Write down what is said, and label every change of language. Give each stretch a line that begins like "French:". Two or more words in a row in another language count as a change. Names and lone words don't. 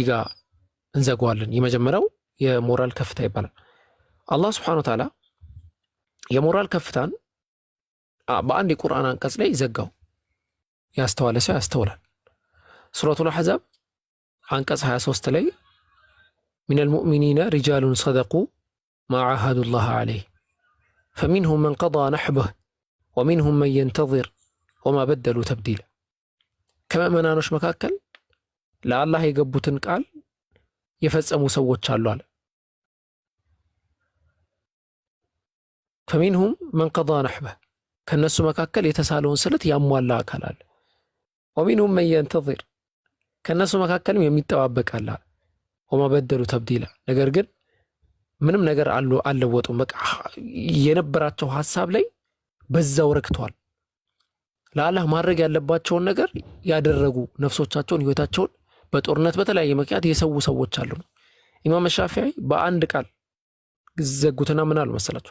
Amharic: ጋር እንዘጋዋለን። የመጀመሪያው የሞራል ከፍታ ይባላል። አላህ
Arabic: سبحانه وتعالى
Amharic: የሞራል ከፍታን በአንድ የቁርአን አንቀጽ ላይ ዘጋው። ያስተዋለ ሰው ያስተውላል። ሱረቱል አሕዛብ አንቀጽ 23 ላይ
Arabic: من المؤمنين رجال صدقوا ما عاهدوا الله عليه فمنهم من قضى نحبه ومنهم من ينتظر وما بدلوا تبديلا
Amharic: ከመመናኖች መካከል ለአላህ የገቡትን ቃል የፈጸሙ ሰዎች አሉ አለ።
Arabic: فمنهم من قضى نحبه
Amharic: ከነሱ መካከል የተሳለውን ስለት ያሟላ አካል አለ።
Arabic: ومنهم من
Amharic: ينتظر ከነሱ መካከልም የሚጠባበቅ አለ።
Arabic: وما بدلوا تبديلا
Amharic: ነገር ግን ምንም ነገር አልለወጡም። በቃ የነበራቸው ሐሳብ ላይ በዛው ረክቷል። ለአላህ ማድረግ ያለባቸውን ነገር ያደረጉ ነፍሶቻቸውን ህይወታቸውን በጦርነት በተለያየ ምክንያት የሰው ሰዎች አሉ። ኢማም ሻፊዒ በአንድ ቃል ዘጉትና ምን አሉ መሰላችሁ?